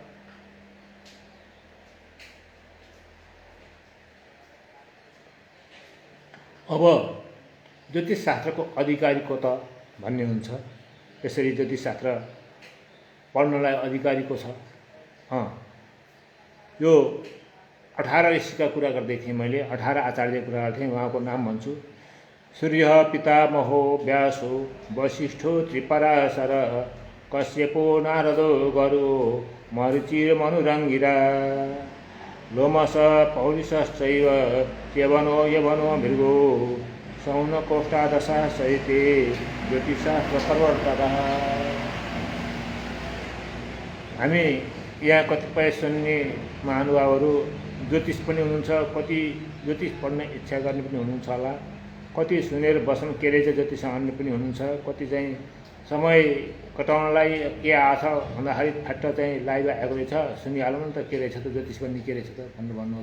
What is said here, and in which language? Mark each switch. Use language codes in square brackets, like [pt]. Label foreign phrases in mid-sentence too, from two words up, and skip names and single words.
[ne] अब ज्योतिषशास्त्रको अधिकारी को त भन्ने हुन्छ। यसरी ज्योतिषशास्त्र पढ्नलाई अधिकारी को छ? यो 18 ऋषिका कुरा गर्दै थिएँ मैले, 18 आचार्यको कुरा गर्थेँ। उहाँको नाम भन्छु। [sa] सूर्य पितामहो व्यासो वसिष्ठो त्रिपराशर कश्यपो नारदो गरुडो मरीचिर्मनुरङ्गिरा लोमस पौलिशश्चैव च्यवनो यवनो मृगो सौनकोष्ठादशा सहिते ज्योतिषशास्त्र प्रवर्तकः। [ne] हामी यहाँ कतिपय सुन्ने महानुभावहरू ज्योतिष पनि हुनुहुन्छ, कति ज्योतिष पढ्ने इच्छा गर्ने पनि हुनुहुन्छ होला, कति सुनेर बस्नु के रहेछ ज्योतिष अन्य पनि हुनुहुन्छ, कति चाहिँ समय कटाउनलाई के आछ भन्दाखेरि फ्याट्ट चाहिँ लाइभ आएको रहेछ, सुनिहालौँ न त के रहेछ त ज्योतिष भन्ने के रहेछ त भन्नु भन्नुहुन्छ।